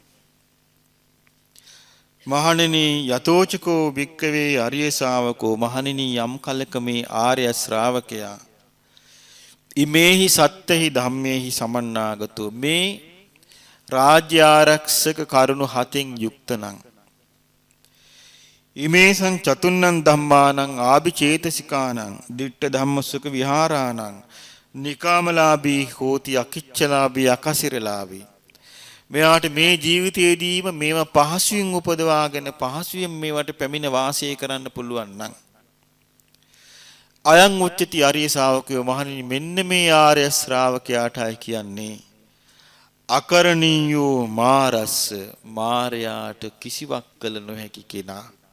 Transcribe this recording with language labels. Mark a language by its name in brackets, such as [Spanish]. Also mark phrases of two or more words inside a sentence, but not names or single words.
[Pali] මහණෙනි යතෝචකෝ වික්කවේ ආර්ය ශාවකෝ [Sinhala] මහණෙනි යම් කලක මේ ආර්ය ශ්‍රාවකයා [Pali] ඉමේහි සත්තෙහි ධම්මේහි සමන්නාගතෝ [Sinhala] මේ රාජ්‍ය ආරක්ෂක කරුණු හතෙන් යුක්තනම් [Pali] ඉමේසං චතුන්නං ධම්මානං ආභිචේතසිකානං දිට්ඨ ධම්මසුඛ විහාරාණං නිකාමලාභී හෝති අකිච්චලාභී අකසිරලාභී. [Sinhala] මෙයාට මේ ජීවිතයේදීම මේවා පහසුවෙන් උපදවාගෙන පහසුවෙන් මේවට පැමිණ වාසය කරන්න පුළුවන් නම් [Pali] අයං උච්චති ආර්ය ශ්‍රාවකයෝ [Sinhala] මහණෙනි මෙන්න මේ ආර්ය ශ්‍රාවකයාටයි කියන්නේ [Pali] අකරණීයෝ මාරස්ස [Sinhala] මාරයාට කිසිවක් කළ නොහැකි කෙනා.